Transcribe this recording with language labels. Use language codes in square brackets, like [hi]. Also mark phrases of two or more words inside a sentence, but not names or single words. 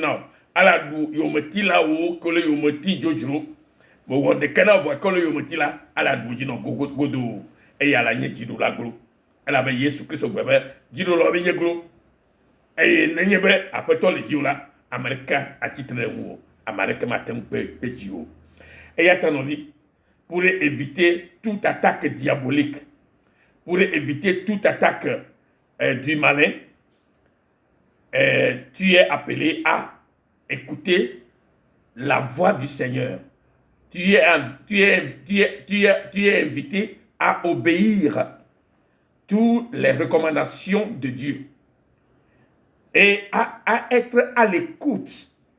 [ee] na o ala ɖu yometilawo ke le yometi dzodzro wòwɔ ɖeke na vɔ ke le yometi la ala ɖu dzi nɔ godo eye ala nye dziɖola glo elabe Yesu Kristo gbe be dziɖolawo be nye glo eye nenye be aƒetɔ le dziwo la ame ɖeka atsitre ɖe ŋu o ame ɖeke mate ŋu kpe dzi o eya ta nɔvi [fr] pour éviter toute attaque diabolique pour éviter toute attaque du malin tu es appelé à écouter la voix du Seigneur. Tu es invité à obéir toutes les recommandations de Dieu et à être à l'écoute